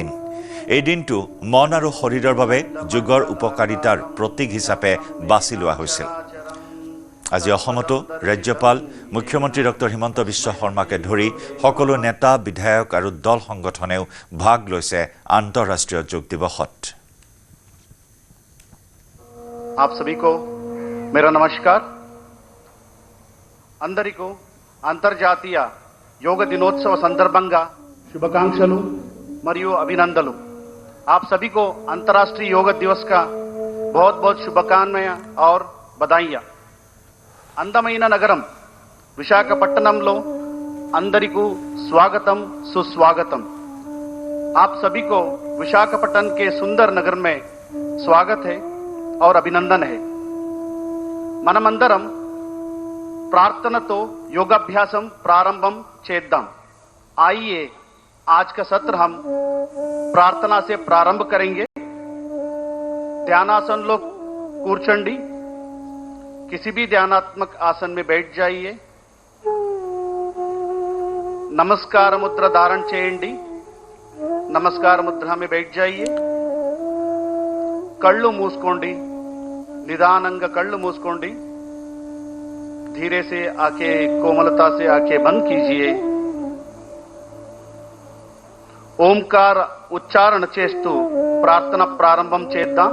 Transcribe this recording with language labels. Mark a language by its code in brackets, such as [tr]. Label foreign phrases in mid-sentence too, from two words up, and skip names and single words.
[as] এই দিনটো মন আৰু শৰীৰৰ বাবে যোগৰ উপকাৰিতাৰ প্ৰতীক হিচাপে বাছি লোৱা হৈছিল। আজি অসমতো ৰাজ্যপাল মুখ্যমন্ত্ৰী ডক্টৰ হিমন্ত বিশ্ব শৰ্মাকে ধৰি সকলো নেতা, বিধায়ক আৰু দল সংগঠনেও ভাগ লৈছে আন্তঃৰাষ্ট্ৰীয় যোগ দিৱসত। [hi] आप सभी को मेरा नमस्कार। [te] అందరికీ అంతర్జాతీయ యోగ దినోత్సవ సందర్భంగా శుభాకాంక్షలు మరియు అభినందనలు। [hi] आप सभी को अंतर्राष्ट्रीय योग दिवस का बहुत बहुत शुभकामनाएं और बधाइयां। [te] అందమైన నగరం విశాఖపట్నంలో అందరికీ స్వాగతం, సుస్వాగతం। [hi] आप सभी को विशाखापट्टनम के सुंदर नगर में स्वागत है और अभिनंदन है। [te] మనమందరం ప్రార్థనతో యోగాభ్యాసం ప్రారంభం చేద్దాం। [hi] आइए आज का सत्र हम प्रार्थना से प्रारंभ करेंगे। [te] ధ్యానాసన లో కూర్చోండి। [hi] किसी भी ध्यानात्मक आसन में बैठ जाइए। [te] నమస్కార ముద్ర ధారణ చేయండి। [hi] नमस्कार मुद्रा में बैठ जाइए। [te] कళ్ళు మూసుకోండి। నిదానంగా కళ్ళు మూసుకోండి। [hi] धीरे से आंखें, कोमलता से आंखें बंद कीजिए। [te] ఓంకార ఉచ్చారణ చేస్తూ ప్రార్థన ప్రారంభం చేద్దాం।